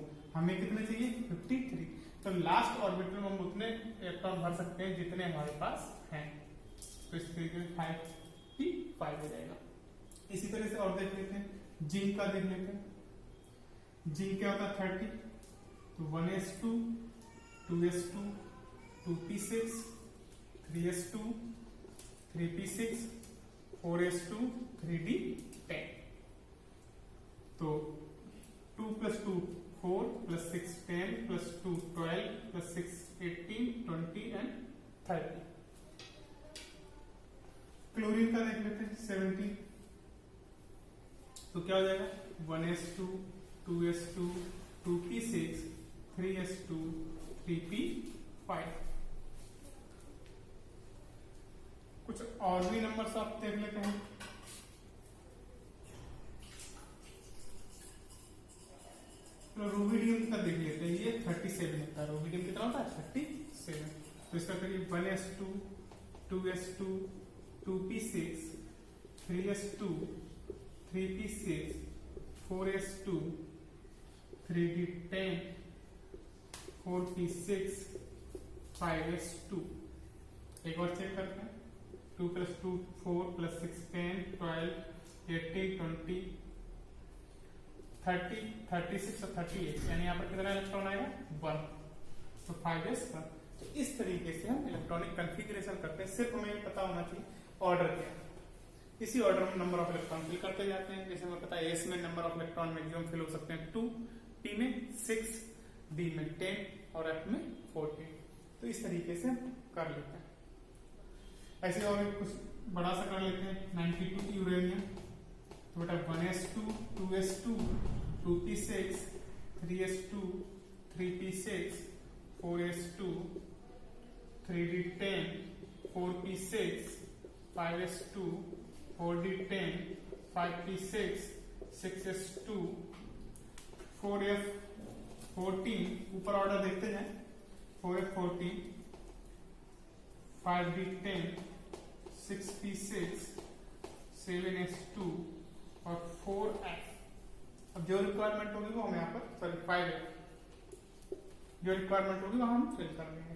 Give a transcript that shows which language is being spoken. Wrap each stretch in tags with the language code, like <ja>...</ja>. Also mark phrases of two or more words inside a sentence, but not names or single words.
<hi>हमें कितने चाहिए 53। तो लास्ट ऑर्बिटल में हम उतने इलेक्ट्रॉन भर सकते हैं जितने हमारे पास हैं। तो इस तरीके से 5p5 हो जाएगा। इसी तरह से और देख लेते हैं, जिंक का देख लेते हैं। जिंक क्या होता है 30। तो 1s2 2s2 2p6 3s2 3p6 4s2 3d10। तो 2 + 2 4 + 6 10 + 2 12 + 6 18 20 एंड 30। क्लोरीन का देख लेते हैं 17। तो क्या हो जाएगा 1s2 2s2 2p6 3s2 3p5। कुछ और भी नंबर्स आप देख लेते हैं। तो रूबिडियम का देख लेते हैं, ये 37 होता है। रूबिडियम कितना होता है 37। तो इसका करिए 1s2 2s2 2p6 3s2 3p6 4s2 3d10 4p6 5s2। एक और चेक करते हैं। 2 + 2 4 + 6 10 12 18 20 30 36 और 38, यानी यहाँ पर कितना इलेक्ट्रॉन आएगा 1। तो 5s1। तो इस तरीके से हम</hi> <en>electronic configuration</en> <hi>करते हैं। सिर्फ हमें पता होना चाहिए ऑर्डर क्या है। इसी ऑर्डर में</hi> <en>number of electron fill</en> <hi>करते जाते हैं। जैसे हमें पता है एस में</hi> <en>number of electron maximum fill</en> <hi>हो सकते हैं 2, टी में 6, डी में 10 और एफ में 14। तो इस तरीके से हम कर लेते हैं। ऐसे और कुछ बड़ा सा कर लेते हैं। 92 यूरेनियम। तो बेटा 1s2 2s2 2p6 3s2 3p6 4s2 3d10 4p6 5s2 4d10 5p6 6s2 4f14। ऊपर ऑर्डर देखते जाएं। 4f14 5d10 6p6 7s2 और 4f। अब जो रिक्वायरमेंट होगी वो हम यहाँ पर, सॉरी 5f जो रिक्वायरमेंट होगी वो हम फिल कर देंगे।</hi>